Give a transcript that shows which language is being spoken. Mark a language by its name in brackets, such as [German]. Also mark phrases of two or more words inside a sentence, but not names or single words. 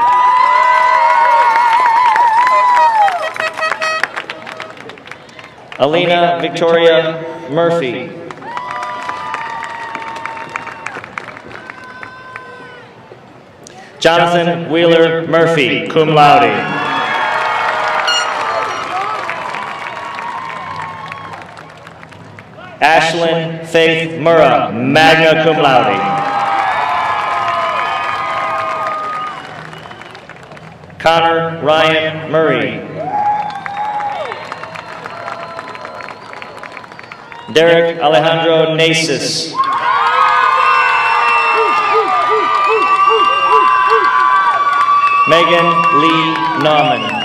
[English] Alina Victoria Murphy. Jonathan Wheeler Murphy, [Latin] cum laude. [English] Ashlyn Faith Murrah, [Latin] magna cum laude. [English] Connor Ryan Murray. Derek Alejandro Nasis. Megan Lee Nauman.